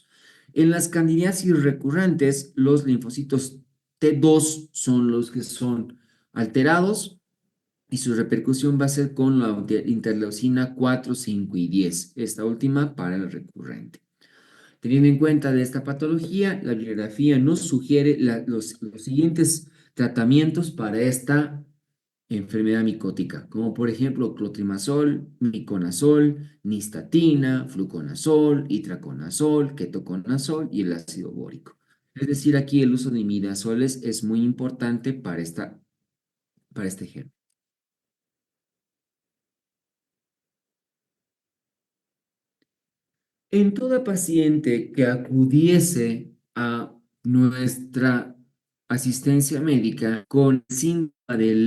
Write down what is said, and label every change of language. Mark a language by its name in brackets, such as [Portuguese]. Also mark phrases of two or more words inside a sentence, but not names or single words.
[Spanish] En las candidiasis recurrentes, los linfocitos T2 son los que son alterados y su repercusión va a ser con la interleucina 4, 5 y 10, esta última para el recurrente. Teniendo en cuenta de esta patología, la bibliografía nos sugiere los siguientes tratamientos para esta enfermedad micótica, como por ejemplo clotrimazol, miconazol, nistatina, fluconazol, itraconazol, ketoconazol y el ácido bórico. Es decir, aquí el uso de imidazoles es muy importante para este ejemplo. En toda paciente que acudiese a nuestra asistencia médica con síndrome de